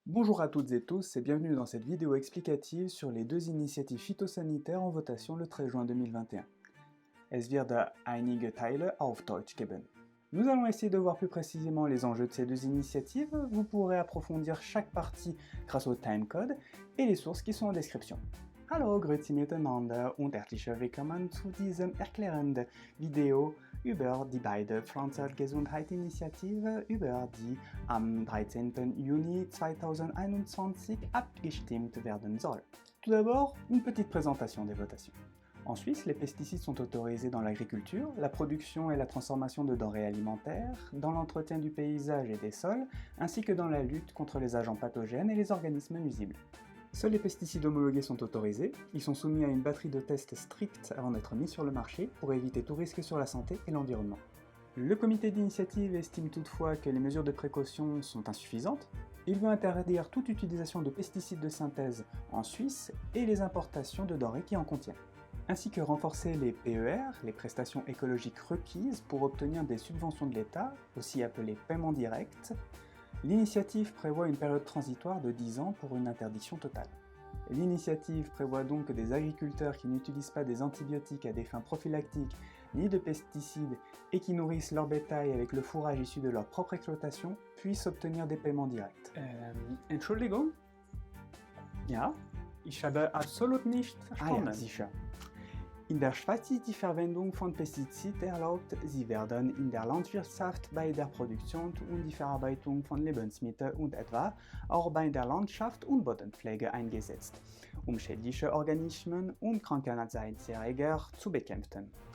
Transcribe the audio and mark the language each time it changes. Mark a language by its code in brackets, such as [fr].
[fr] Bonjour à toutes et tous et bienvenue dans cette vidéo explicative sur les deux initiatives phytosanitaires en votation le 13 juin 2021. [de] Es wird einige Teile auf Deutsch geben. [fr] Nous allons essayer de voir plus précisément les enjeux de ces deux initiatives, vous pourrez approfondir chaque partie grâce au timecode et les sources qui sont en description. [de] Hallo, grüezi miteinander und herzlich willkommen zu diesem erklärenden Video über die beiden Pflanzengesundheitsinitiative, über die am 13. Juni 2021 abgestimmt werden soll. [fr] Tout d'abord, une petite présentation des votations. En Suisse, les pesticides sont autorisés dans l'agriculture, la production et la transformation de denrées alimentaires, dans l'entretien du paysage et des sols, ainsi que dans la lutte contre les agents pathogènes et les organismes nuisibles. Seuls les pesticides homologués sont autorisés, ils sont soumis à une batterie de tests stricts avant d'être mis sur le marché pour éviter tout risque sur la santé et l'environnement. Le comité d'initiative estime toutefois que les mesures de précaution sont insuffisantes. Il veut interdire toute utilisation de pesticides de synthèse en Suisse et les importations de denrées qui en contiennent, ainsi que renforcer les PER, les prestations écologiques requises pour obtenir des subventions de l'État, aussi appelées paiements directs. L'initiative prévoit une période transitoire de 10 ans pour une interdiction totale. L'initiative prévoit donc que des agriculteurs qui n'utilisent pas des antibiotiques à des fins prophylactiques ni de pesticides et qui nourrissent leur bétail avec le fourrage issu de leur propre exploitation puissent obtenir des paiements directs. [de] Entschuldigung, Ja? ich habe absolut nicht verstanden. Ja, sicher. In der Schweiz ist die Verwendung von Pestiziden erlaubt, sie werden in der Landwirtschaft bei der Produktion und die Verarbeitung von Lebensmitteln und etwa auch bei der Landschaft und Bodenpflege eingesetzt, um schädliche Organismen und Krankheitserreger zu bekämpfen.